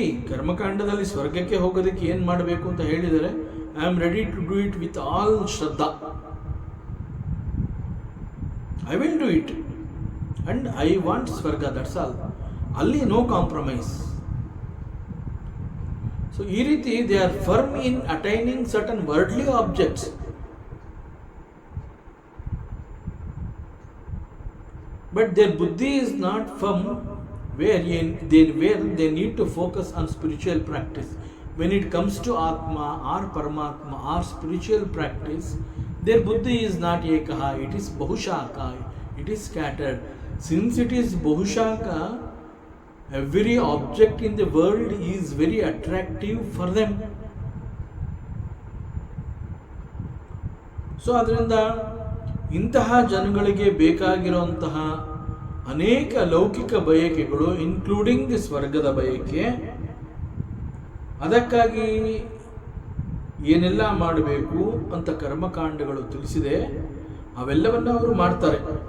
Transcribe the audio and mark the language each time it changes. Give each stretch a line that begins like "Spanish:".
Kannada: ಕರ್ಮಕಾಂಡದಲ್ಲಿ ಸ್ವರ್ಗಕ್ಕೆ ಹೋಗೋದಕ್ಕೆ ಏನು ಮಾಡಬೇಕು ಅಂತ ಹೇಳಿದರೆ,
English: I am ready to do it with all shraddha, I will do it and I want swarga, that's all. ಅಲ್ಲಿ no compromise. So
Kannada: ಈ ರೀತಿ
English: They are firm in attaining certain worldly objects. But their buddhi is not firm where they need to focus on spiritual practice. When it comes to Atma or Paramatma or spiritual practice, their buddhi is not ekaha, it is bahushaka, it is scattered. Since it is bahushaka, every object in the world is very attractive for them.
Kannada: So ಅದರಿಂದ ಇಂತಹ ಜನಗಳಿಗೆ ಬೇಕಾಗಿರುವಂತಹ ಅನೇಕ ಲೌಕಿಕ ಬಯಕೆಗಳು,
English: including the
Kannada: ಸ್ವರ್ಗದ ಬಯಕೆ, ಅದಕ್ಕಾಗಿ ಏನೆಲ್ಲ ಮಾಡಬೇಕು ಅಂತ ಕರ್ಮಕಾಂಡಗಳು ತಿಳಿಸಿದೆ, ಅವೆಲ್ಲವನ್ನು ಅವರು ಮಾಡ್ತಾರೆ.